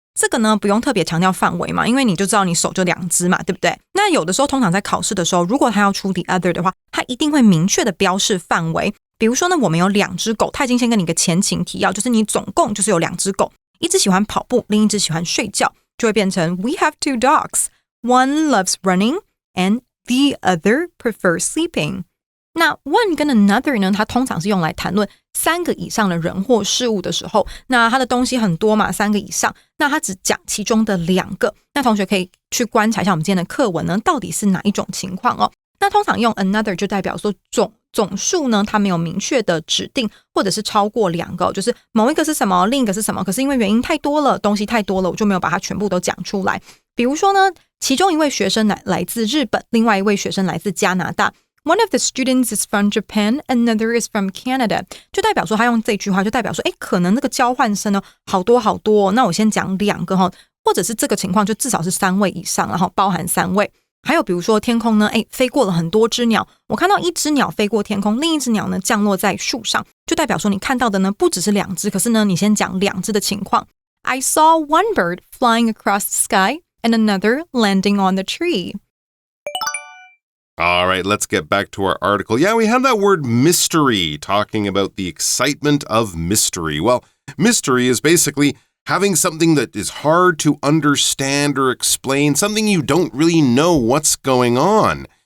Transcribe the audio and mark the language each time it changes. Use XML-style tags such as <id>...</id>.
<zh>这个呢不用特别强调范围嘛，因为你就知道你手就两只嘛，对不对？那有的时候通常在考试的时候，如果他要出 the other 的话，他一定会明确的标示范围。比如说呢，我们有两只狗，他已经先跟你一个前情提要，就是你总共就是有两只狗，一只喜欢跑步，另一只喜欢睡觉，就会变成</zh> <en>We have two dogs. One loves running and the other prefers sleeping.</en> <zh>那 one 跟 another 呢，它通常是用来谈论三个以上的人或事物的时候，那它的东西很多嘛，三个以上，那它只讲其中的两个。那同学可以去观察一下我们今天的课文呢，到底是哪一种情况哦。那通常用 another 就代表说总数呢它没有明确的指定或者是超过2个，就是某一个是什么另一个是什么，可是因为原因太多了，东西太多了，我就没有把它全部都讲出来。比如说呢，其中一位学生来自日本，另外一位学生来自加拿大。</zh> <en>One of the students is from Japan, another is from Canada.</en> <zh>就代表说他用这句话就代表说可能那个交换生呢好多好多，那我先讲2个或者是这个情况就至少是3位以上，然后包含3位。还有比如说天空呢飞过了很多只鸟，我看到一只鸟飞过天空，另一只鸟呢降落在树上，就代表说你看到的呢不只是2只，可是呢你先讲2只的情况。</zh> <en>I saw one bird flying across the sky and another landing on the tree.All right, let's get back to our article. Yeah, we have that word mystery, talking about the excitement of mystery. Well, mystery is basically having something that is hard to understand or explain, something you don't really know what's going on.</en>